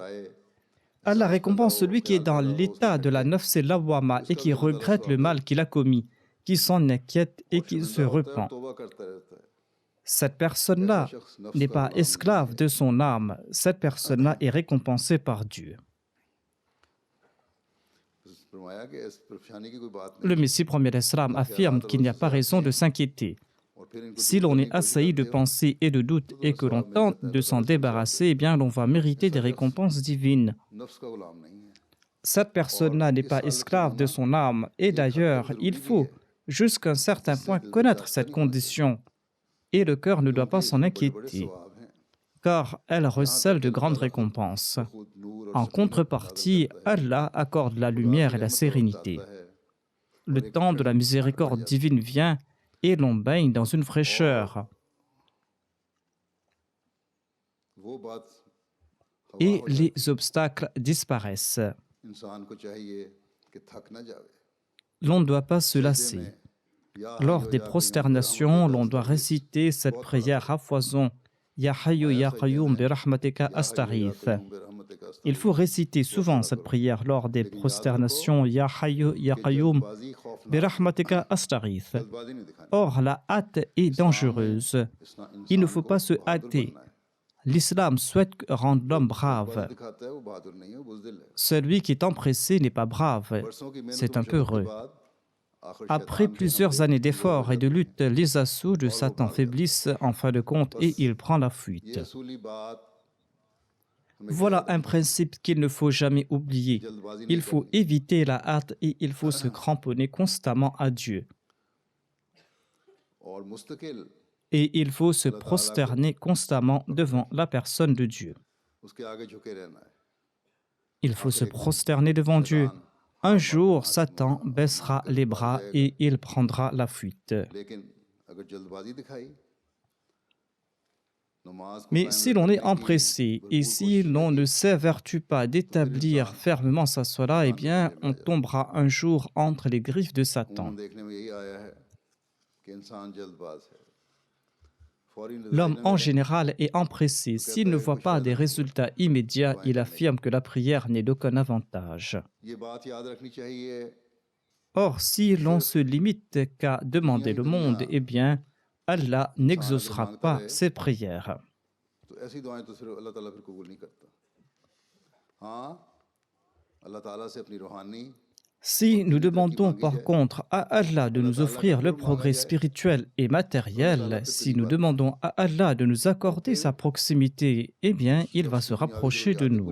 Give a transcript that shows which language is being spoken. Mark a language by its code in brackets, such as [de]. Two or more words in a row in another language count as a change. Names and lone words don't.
[fr] Allah récompense celui qui est dans l'état de la [ar] النفس اللوامة [fr] et qui regrette le mal qu'il a commis, qui s'en inquiète et qui se repent. Cette personne-là n'est pas esclave de son âme. Cette personne-là est récompensée par Dieu. [ur] فرمایا کہ اس پریشانی کی کوئی بات [fr] Le [ur] नहीं [fr] Messie premier d'Islam affirme qu'il n'y a pas raison de s'inquiéter. [ur] اور پھر ان کو [fr] Si l'on est assailli de pensées et de doutes et que l'on tente de s'en débarrasser, eh bien l'on va mériter des récompenses divines. [ur] نفس کا غلام نہیں ہے [fr] Cette personne-là n'est pas esclave de son âme. Et d'ailleurs, il faut, jusqu'à un certain point, connaître cette condition. Et le cœur ne doit pas s'en [ur] बड़े [fr] inquiéter, [ur] ثواب ہیں [fr] car elle recèle de grandes récompenses. [ur] خود نور اور [fr] En contrepartie, Allah accorde la lumière et la sérénité. Le temps de la miséricorde divine vient et l'on baigne dans une fraîcheur. [ur] وہ بات [fr] Et les obstacles disparaissent. [ur] انسان کو چاہیے کہ تھک نہ جاوے [fr] L'on ne doit pas se lasser. Lors des prosternations, l'on doit réciter cette prière à foison. [ar] يا حي يا قيوم برحمتك أستغيث. [fr] Il faut réciter souvent cette prière lors des prosternations. [ar] يا حي يا قيوم برحمتك أستغيث. [fr] Or, la hâte est dangereuse. Il ne faut pas se hâter. L'islam souhaite rendre l'homme brave. [ur] دکھاتا ہے وہ بہادر نہیں ہے وہ بزدل ہے [fr] Celui qui est empressé n'est pas brave. [ur] برسوں کی [fr] C'est [ur] मेहनत [fr] un peu heureux. [ur] بعد آخر [fr] Après plusieurs années d'efforts et de lutte, les assauts de Satan faiblissent en fin de compte et il prend la [ur] ये [fr] fuite. [ur] اصولی بات [fr] Voilà un principe qu'il ne faut jamais oublier. [ur] जल्दबाजी [fr] Il [ur] नहीं [fr] faut éviter la hâte et il faut se cramponner constamment à Dieu. [ur] اور مستقل [fr] Et il faut se prosterner constamment devant la personne de Dieu. [ur] اس کے آگے جھکے رہنا ہے [fr] Il faut se prosterner devant Dieu. Un jour, Satan baissera les bras et il prendra la fuite. [ur] لیکن اگر جلدبازی دکھائی نماز کو [fr] Mais [ur] कायम [fr] si l'on est [ur] رکھنے کی [fr] empressé et si l'on ne s'évertue pas d'établir fermement sa sola, eh bien, on tombera un jour entre les griffes de Satan. [ur] انہوں نے دیکھنے میں یہی آیا ہے کہ انسان جلدباز ہے فوری [fr] L'homme [ur] नतीजे [fr] en [ur] में [fr] général est empressé. S'il ne voit pas des résultats immédiats, il affirme que la prière n'est d'aucun avantage. [ur] یہ بات یاد رکھنی چاہیے [fr] Or, si l'on se limite qu'à demander le monde, eh bien, Allah n'exaucera pas ses prières. [ur] تو ایسی دعائیں تو صرف اللہ تعالیٰ پھر قبول نہیں کرتا ہاں اللہ تعالیٰ سے اپنی روحانی [fr] Si nous demandons par contre à Allah de nous offrir le progrès spirituel et matériel, si nous demandons à Allah de nous accorder sa proximité, eh bien, il va se rapprocher de nous.